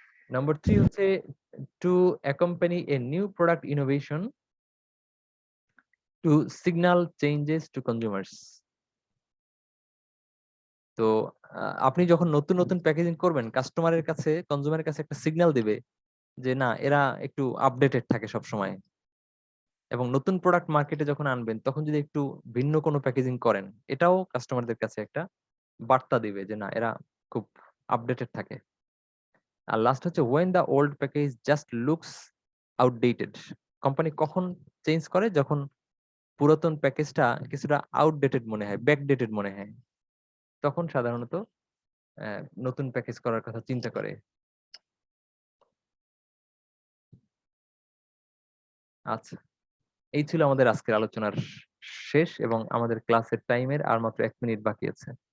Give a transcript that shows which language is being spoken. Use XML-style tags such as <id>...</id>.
<bn>Number 3 হচ্ছে</bn> <en>To accompany a new product innovation to signal changes to consumers.</en> <bn>তো আপনি যখন নতুন নতুন প্যাকেজিং করবেন, কাস্টমারের কাছে, কনজিউমারের কাছে একটা সিগন্যাল দিবে যে না, এরা একটু আপডেটেড থাকে সব সময়। এবং নতুন প্রোডাক্ট মার্কেটে যখন আনবেন, তখন যদি একটু ভিন্ন কোনো প্যাকেজিং করেন, এটাও কাস্টমারদের কাছে একটা বার্তা দিবে যে না, এরা খুব আপডেটেড থাকে। আর লাস্ট হচ্ছে</bn> <en>when the old package just looks outdated.</en> <bn>Company কখন চেঞ্জ করে? যখন পুরাতন প্যাকেজটা কিছুটা আউটডেটেড মনে হয়, ব্যাকডেটেড মনে হয়, তখন সাধারণত নতুন প্যাকেজ করার কথা চিন্তা করে। আচ্ছা, এই ছিল আমাদের আজকের আলোচনার শেষ, এবং আমাদের ক্লাসের টাইমের আর মাত্র 1 মিনিট বাকি আছে।</bn>